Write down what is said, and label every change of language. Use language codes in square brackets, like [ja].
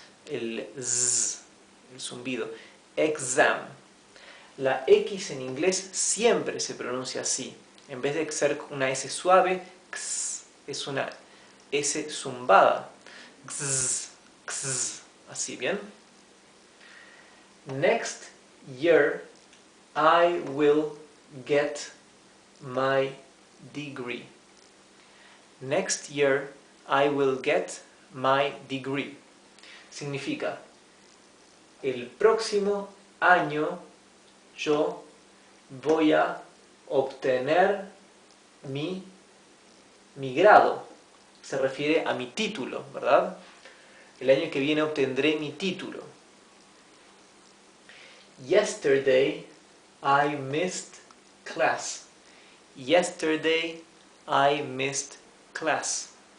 [es] El z, el zumbido. Exam. La X en inglés siempre se pronuncia así. En vez de ser una S suave, x, es una S zumbada. X, x, así, ¿bien? [en] Next year I will get my degree. Next year I will get my degree. [es] Significa, el próximo año yo voy a obtener mi grado. Se refiere a mi título, ¿verdad? El año que viene obtendré mi título. [en] Yesterday I missed class. Yesterday I missed class.